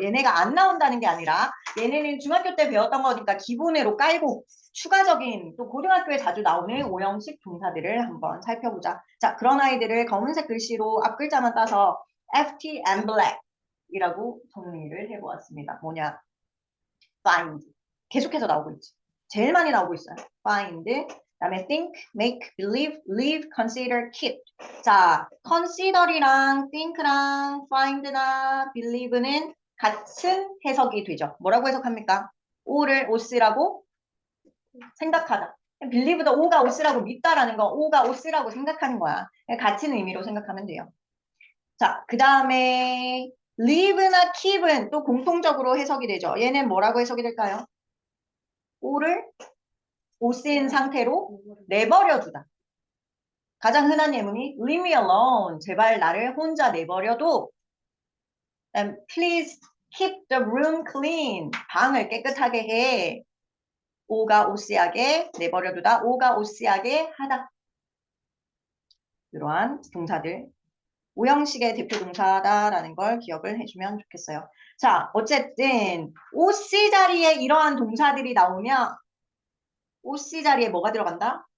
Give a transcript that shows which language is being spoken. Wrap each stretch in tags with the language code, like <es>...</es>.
<ko>얘네가 안 나온다는 게 아니라 얘네는 중학교 때 배웠던 거니까 기본으로 깔고 추가적인 또 고등학교에 자주 나오는 오형식 동사들을 한번 살펴보자. 자, 그런 아이들을 검은색 글씨로 앞 글자만 따서 FT and Black 이라고 정리를 해보았습니다. 뭐냐? find. 계속해서 나오고 있지. 제일 많이 나오고 있어요.</ko> <en>find. 그다음에 think, make, believe, live, consider, keep.</en> <ko>자, consider이랑 think랑 find나 believe는 같은 해석이 되죠. 뭐라고 해석합니까? O를 오스라고 생각하다. believe도 O가 오스라고 믿다라는 거, O가 오스라고 생각하는 거야. 같은 의미로 생각하면 돼요. 자, 그 다음에 live나 keep은 또 공통적으로 해석이 되죠. 얘는 뭐라고 해석이 될까요? O를 오스인 상태로 내버려 두다. 가장 흔한 예문이</ko> <en>leave me alone.</en> <ko>제발 나를 혼자 내버려둬.</ko> <en>Please keep the room clean.</en> <ko>방을 깨끗하게 해. 오가 오씨하게 내버려두다. 오가 오씨하게 하다. 이러한 동사들. 오형식의 대표 동사다라는 걸 기억을 해주면 좋겠어요. 자, 어쨌든 오씨 자리에 이러한 동사들이 나오면 오씨 자리에 뭐가 들어간다?</ko>